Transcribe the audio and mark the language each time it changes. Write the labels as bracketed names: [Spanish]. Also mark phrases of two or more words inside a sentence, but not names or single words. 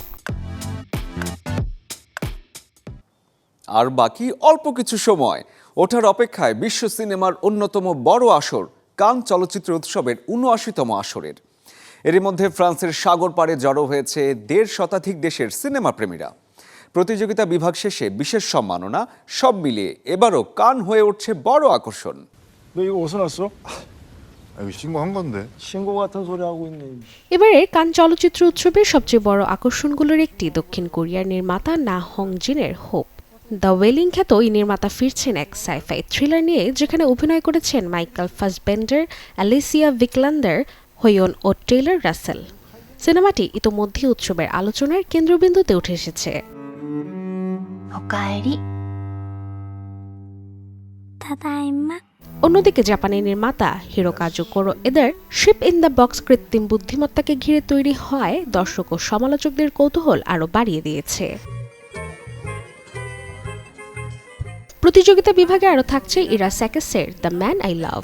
[Bangla] আর বাকি অল্প কিছু সময়, ওঠার অপেক্ষায় বিশ্ব সিনেমার অন্যতম বড় আসর কান চলচ্চিত্র উৎসবের ৭৯তম আসরের। এরই মধ্যে ফ্রান্সের সাগর পাড়ে জড়ো হয়েছে ১.৫ শতাধিক দেশের সিনেমা প্রেমীরা। প্রতিযোগিতা বিভাগ শেষে বিশেষ সম্মাননা, সব মিলিয়ে এবারও কান হয়ে উঠছে বড় আকর্ষণ। [Korean] 너 이거 어디서 났어? 이거 신고한 건데. 신고 같은 소리 하고 있네. [Bangla] এবারে কান চলচ্চিত্র উৎসবের সবচেয়ে বড় আকর্ষণগুলোর একটি দক্ষিণ কোরিয়ার নির্মাতা না হং জিনের হোপ। দ্য ওয়েলিং খ্যাত এই নির্মাতা ফিরছেন এক সাইফাই থ্রিলার নিয়ে, যেখানে অভিনয় করেছেন মাইকেল ফাসবেন্ডার, অ্যালিসিয়া ভিকল্যান্ডার, হোয়ন ও টেইলর রাসেল। সিনেমাটি ইতোমধ্যেই উৎসবের আলোচনার কেন্দ্রবিন্দুতে উঠে এসেছে। [Japanese] おかえり。ただいま。 [Bangla] অন্যদিকে জাপানি নির্মাতা হিরোকাজু কোরোএদার শিপ ইন দ্য বক্স কৃত্রিম বুদ্ধিমত্তাকে ঘিরে তৈরি হয় দর্শক ও সমালোচকদের কৌতূহল আরও বাড়িয়ে দিয়েছে। প্রতিযোগিতা বিভাগে আরও থাকছে ইরা স্যাকেসের দ্য ম্যান আই লাভ।